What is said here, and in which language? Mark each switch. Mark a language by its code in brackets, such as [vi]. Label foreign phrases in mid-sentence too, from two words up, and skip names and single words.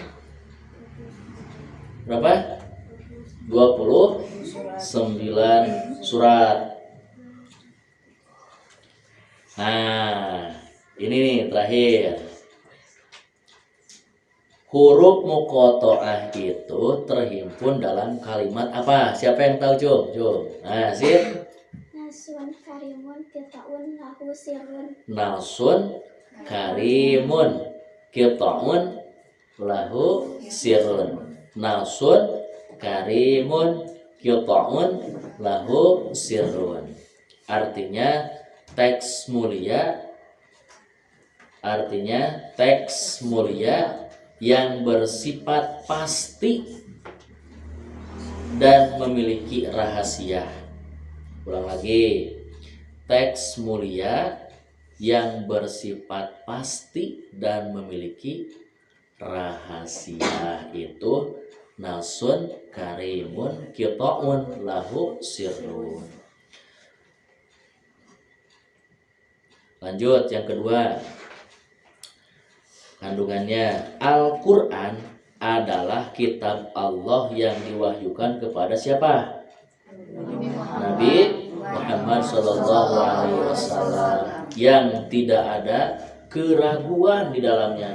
[id] Berapa? 29 surat. Nah, ini nih terakhir. Huruf muqatta'ah itu terhimpun dalam kalimat apa? Siapa yang tahu, Jom? Nah, sip. [ar] نص كريم قطع له سر. نص كريم قطع له سر. نص كريم قطع له سر. [id] Artinya teks mulia yang bersifat pasti dan memiliki rahasia. Ulang lagi, teks mulia yang bersifat pasti dan memiliki rahasia itu [ar] نص كريم قطع له سر. [id] Lanjut yang kedua. Kandungannya, Al-Quran adalah kitab Allah yang diwahyukan kepada siapa? Nabi Muhammad SAW, yang tidak ada keraguan di dalamnya.